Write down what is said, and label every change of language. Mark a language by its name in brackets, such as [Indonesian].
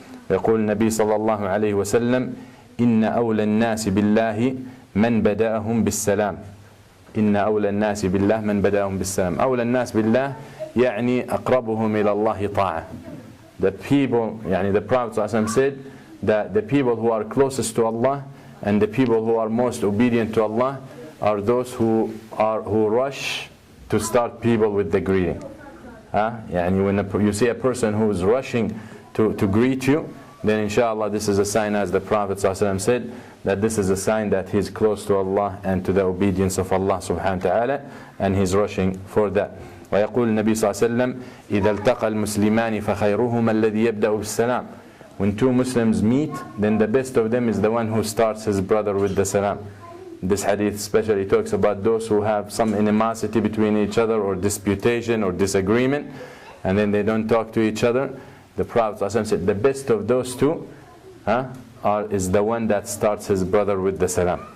[Arabic] يقول النبي صلى الله عليه وسلم إن أولى الناس بالله من بدأهم بالسلام. إن أولى الناس بالله من بدأهم بالسلام. أولى الناس بالله يعني أقربهم إلى الله طاعة. [English] The people, يعني the Prophet ﷺ said that the people who are closest to Allah and the people who are most obedient to Allah are those who rush to start people with the greeting. يعني when you see a person who is rushing to greet you, then inshallah this is a sign, as the Prophet ﷺ said, that this is a sign that he is close to Allah and to the obedience of Allah subhanahu wa ta'ala, and he's rushing for that. [Arabic] ويقول النبي صلى الله عليه وسلم إذا التقى المسلمان فخيرهما الذي يبدأ بالسلام. [English] When two Muslims meet, then the best of them is the one who starts his brother with the salam. This hadith especially talks about those who have some animosity between each other, or disputation or disagreement, and then they don't talk to each other. The Prophet ﷺ said the best of those two is the one that starts his brother with the salam.